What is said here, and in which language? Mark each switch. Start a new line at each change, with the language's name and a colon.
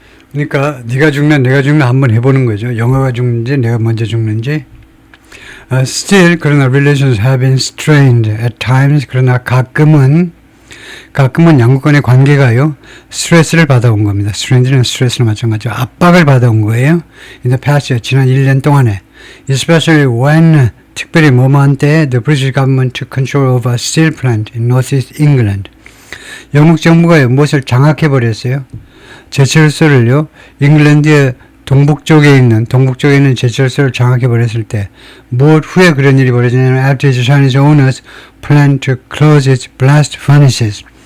Korean: 그러니까 네가 죽나 내가 죽나 한번 해보는 거죠. 영어가 죽는지 내가 먼저 죽는지.
English: Still,
Korean: 그러나
English: relations have been strained at times.
Korean: 그러나 가끔은 양국 간의 관계가요, 스트레스를 받아온 겁니다. strained는 스트레스를 마찬가지로 압박을 받아온 거예요.
English: In the past,
Korean: 지난 1년 동안에.
English: Especially when,
Korean: 특별히 뭐뭐한 때에
English: the British government took control of a steel plant in northeast England.
Korean: 영국 정부가 무엇을 장악해버렸어요. 제철소를요, 잉글랜드의 동북쪽에 있는 제철소를 장악해버렸을 때, 무엇 후에 그런 일이 벌어지냐면,
English: after the Chinese owners planned to close its blast furnaces.